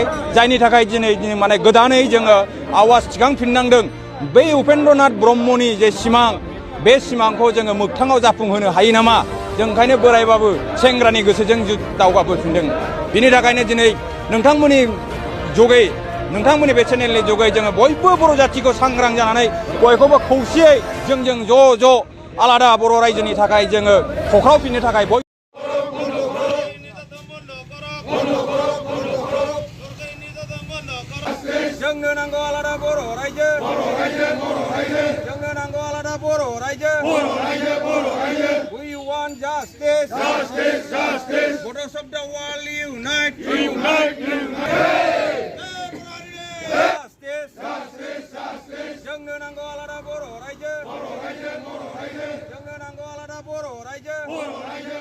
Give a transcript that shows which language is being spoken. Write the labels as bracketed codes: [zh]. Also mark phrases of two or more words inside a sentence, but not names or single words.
[brx] जायनि थाखाय दिनै माने गोदानै जोङो आवाज थिखांफिननांदों बै उपेन्द्रनाथ ब्रह्मनि जे सिमां बे सिमांखौ जोङो मोगथाङाव जाफुंहोनो हायो नामा जों ओंखायनो बोरायबाबो सेंग्रानि गोसोजों दावगाबोफिनदों बिनि थाखायनो दिनै नोंथांमोननि जगै नोंथांमोननि बे चेनेलनि जगै जोङो बयबो बर' जाथिखौ सांग्रां जानानै बयखौबो खौसेयै जों ज' आलादा बर' रायजोनि थाखाय जोङो खख्रावफिननो थाखाय जोंनो नांगौ आलादा बर' रायजो जोंनो नांगौ आलादा बर' रायजो [en] we want justice voters of the world unite [brx] जोंनो नांगौ आलादा बर' रायजो जोंनो नांगौ आलादा बर' रायजो